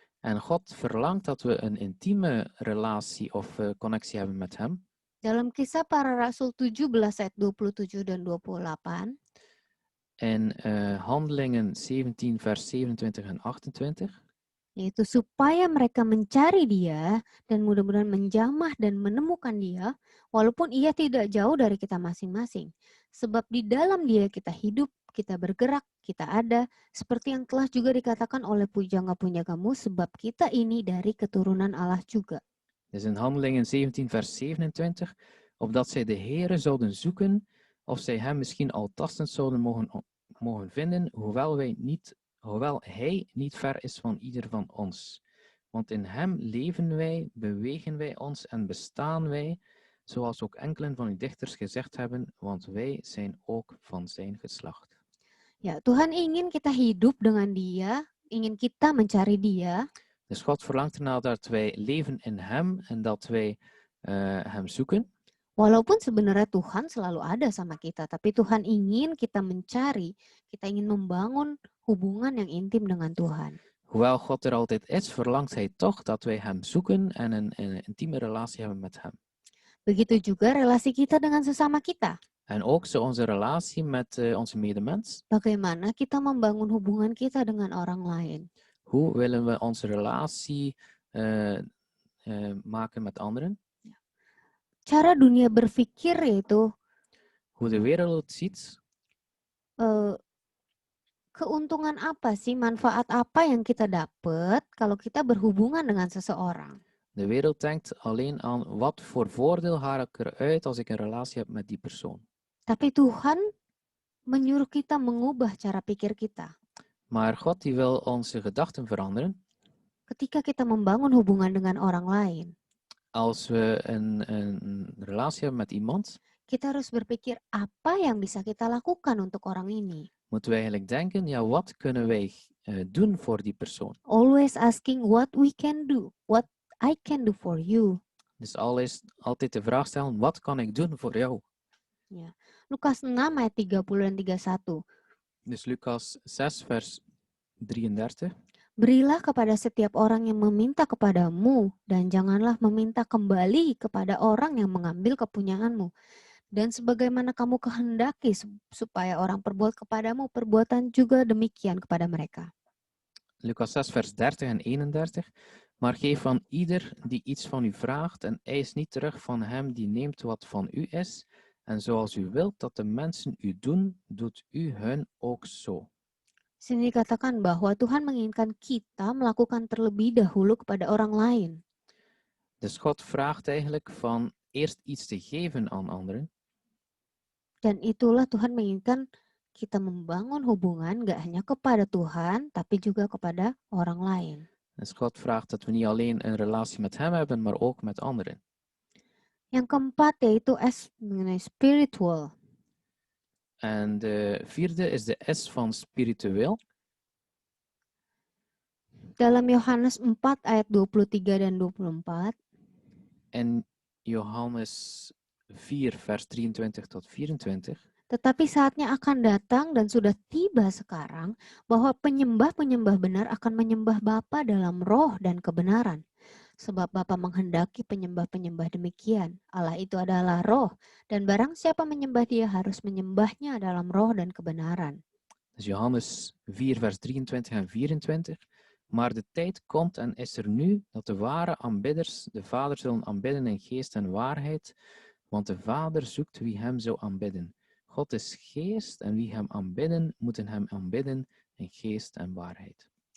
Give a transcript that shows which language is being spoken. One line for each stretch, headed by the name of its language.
Dutch: En God verlangt dat we een intieme relatie of connectie hebben met Hem.
Indonesian: Dalam Kisah Para Rasul 17 ayat 27 dan 28.
Dutch: In Handelingen 17 vers 27 en 28.
Indonesian: Yaitu supaya mereka mencari Dia dan mudah-mudahan menjamah dan menemukan Dia, walaupun Ia tidak jauh dari kita masing-masing. Sebab di dalam Dia kita hidup, kita bergerak, kita ada, seperti yang telah juga dikatakan oleh pujangga-pujanggamu, sebab kita ini dari keturunan Allah juga.
Dutch: Dus in Handelingen 17 vers 27, opdat zij de Heere zouden zoeken, of zij Hem misschien al tastend zouden mogen vinden, hoewel Hij niet ver is van ieder van ons. Want in Hem leven wij, bewegen wij ons en bestaan wij, zoals ook enkelen van uw dichters gezegd hebben, want wij zijn ook van zijn geslacht.
Indonesian: Ya, Tuhan ingin kita hidup dengan Dia, ingin kita mencari Dia.
Dutch: Dus God verlangt ernaar dat wij leven in Hem en dat wij Hem zoeken.
Indonesian: Walaupun sebenarnya Tuhan selalu ada sama kita, tapi Tuhan ingin kita mencari, kita ingin membangun hubungan yang intim dengan Tuhan.
Dutch: Hoewel God er altijd is, verlangt Hij toch dat wij Hem zoeken en een intieme relatie hebben met Hem.
Indonesian: Begitu juga relasi kita dengan sesama kita.
Dutch: En ook zo onze relatie met onze medemens.
Indonesian: Bagaimana kita membangun hubungan kita dengan orang lain?
Dutch: Hoe willen we onze relatie maken met anderen?
Indonesian: Cara dunia berpikir yaitu
Dutch: Hoe de wereld ziet.
Indonesian: Keuntungan apa sih, manfaat apa yang kita dapat kalau kita berhubungan dengan seseorang?
Dutch: De wereld denkt alleen aan wat voor voordeel haal ik eruit als ik een relatie heb met die persoon.
Indonesian: Tapi Tuhan menyuruh kita mengubah cara pikir kita.
Dutch: Maar God die wil onze gedachten veranderen.
Indonesian: Ketika kita membangun hubungan dengan orang lain.
Dutch: Als we een relatie hebben met iemand.
Indonesian: Kita harus berpikir apa yang bisa kita lakukan untuk orang ini.
Dutch: Moeten we eigenlijk denken, ja, wat kunnen wij doen voor die persoon?
English: Always asking what we can do, what I can do for you.
Dutch: Dus altijd de vraag stellen, wat kan ik doen voor jou?
Indonesian: Ya. Lukas 6 ayat 30 dan 31.
Dutch: Dus Lucas 6 vers 33.
Indonesian: Berilah kepada setiap orang yang meminta kepadamu, dan janganlah meminta kembali kepada orang yang mengambil kepunyaanmu. Dan sebagaimana kamu kehendaki supaya orang perbuat kepadamu, perbuatan juga demikian kepada mereka.
Dutch: Lucas 6 vers 30 en 31. Maar geef aan ieder die iets van u vraagt en eis niet terug van hem die neemt wat van u is. En zoals u wilt dat de mensen u doen, doet u hun ook zo.
Indonesian: Sini dikatakan bahwa Tuhan menginginkan kita melakukan terlebih dahulu kepada orang lain.
Dutch: Dus God vraagt eigenlijk van eerst iets te geven aan anderen.
Indonesian: Dan itulah Tuhan menginginkan kita membangun hubungan gak hanya kepada Tuhan, tapi juga kepada orang lain.
Dutch: Dus God vraagt dat we niet alleen een relatie met hem hebben, maar ook met anderen.
Indonesian: Yang keempat yaitu S mengenai spiritual.
Dutch: En de vierde is de S van spiritueel.
Indonesian: Dalam Yohanes 4 ayat 23 dan 24,
Dutch: En Johannes 4 vers 23 tot 24.
Indonesian: tetapi saatnya akan datang dan sudah tiba sekarang bahwa penyembah-penyembah benar akan menyembah Bapa dalam roh dan kebenaran. Sebab Bapa menghendaki penyembah-penyembah demikian. Allah itu adalah roh, dan barang siapa menyembah dia harus menyembahnya dalam roh dan kebenaran.
Dutch: Dus Johannes 4 vers 23 en 24. Maar de tijd komt en is er nu dat de ware aanbidders de Vader zullen aanbidden in geest en waarheid, want de Vader zoekt wie hem zou aanbidden. God is geest en wie hem aanbidden, moeten hem aanbidden in geest en waarheid.